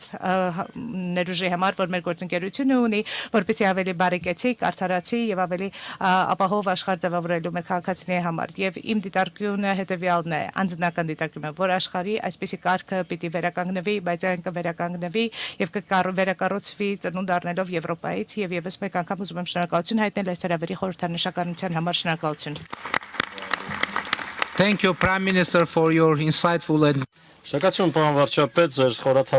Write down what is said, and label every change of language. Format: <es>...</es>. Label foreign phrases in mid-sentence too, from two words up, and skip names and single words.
<hy>ներուժի համար, որ մեր գործընկերությունը ունի, որպեսզի ավելի բարեկեցիկ, արդարացի եւ ավելի ապահով աշխարհ ձևավորելու մեր քաղաքացիների համար եւ իմ դիտարկությունը հետեւյալն է, անձնական դիտարկումը, որ աշխարհի այսպիսի կարգը պիտի վերականգնվի, բայց այն կվերականգնվի եւ կվերակառուցվի ծնունդ առնելով Եվրոպայից եւ եւս մեկ անգամ ուզում եմ շնորհակալություն հայտնել այս հրավերի խորհրդանշականության համար շնորհակալություն</hy> <en>Thank you, Prime Minister, for your insightful and</en> <hy>Շնորհակալություն, պարոն վարչապետ, ձեր խորաթափ</hy>